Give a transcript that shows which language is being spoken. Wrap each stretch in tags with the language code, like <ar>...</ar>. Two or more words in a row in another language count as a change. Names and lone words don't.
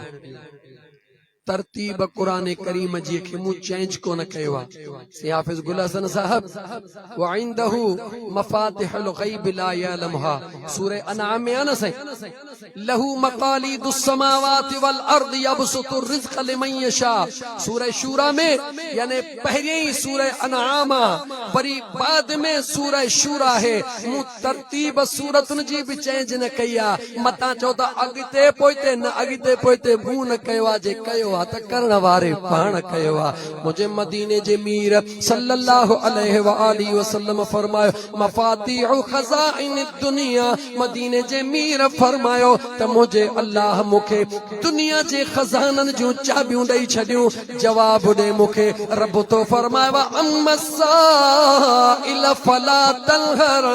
<sd>तरतीब क़ुरान करीम जी खे मूं चेंज कोन कयो आहे। हाफ़िज़ गुल हसन साहब</sd> <ar>وعنده مفاتح الغيب لا يعلمها</ar> <sd>सूरह अनआम में आहे न साईं।</sd> <ar>له مقاليد السماوات والأرض يبسط الرزق لمن يشاء.</ar> <sd>सूरह शूरा में यानी पहिरियों ही सूरह अनआम वरी बाद में सूरह शूरा है। मूं तरतीब सूरतुनि जी भी चेंज न कई आहे। मतां चओ त अॻिते पोइते न अॻिते पोइते मूं न कयो आहे। जे कयो त करण वारे पाण कयो आहे। मुझे मदीने जे मीर</sd> <ar>صلى الله عليه وآله وسلم</ar> <sd>फरमायो</sd> <ar>مفاتيح خزائن دنيا.</ar> <sd>मदीने जे मीर फरमायो त मुझे अल्लाह मुखे दुनिया जे खज़ाननि जूं चाबियूं ॾेई छॾियूं। जवाब ॾे मुखे रब तो फरमायो</sd> <ar>أما السائل فلا تنهر.</ar>